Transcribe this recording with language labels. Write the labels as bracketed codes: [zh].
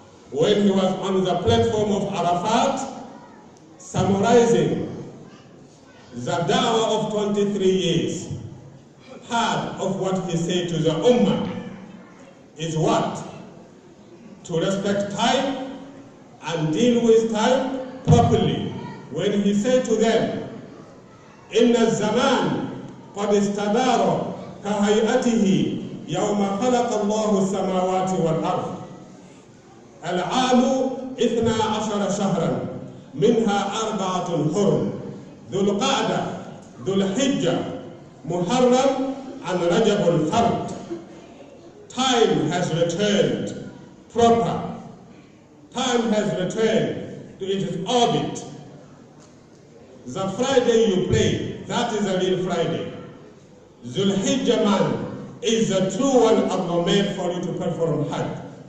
[en] When he was on the platform of Arafat, summarizing the da'wah of 23 years, part of what he said to the Ummah is what? To respect time and deal with time properly. When he said to them, [ar] إِنَّ الزَّمَانِ قَدْ اسْتَدَارَ كَهَيْئَتِهِ يَوْمَ خَلَقَ اللَّهُ السَّمَاوَاتِ وَالْأَرْضِ العام 12 شهرا منها 4 حرم ذو القعدة ذو الحجة محرم and رجب الفرد. [en] Time has returned proper. Time has returned to its orbit. The Friday you pray, that is a real Friday. Dhul Hijjah man is the true one Allah made for you to perform Hajj.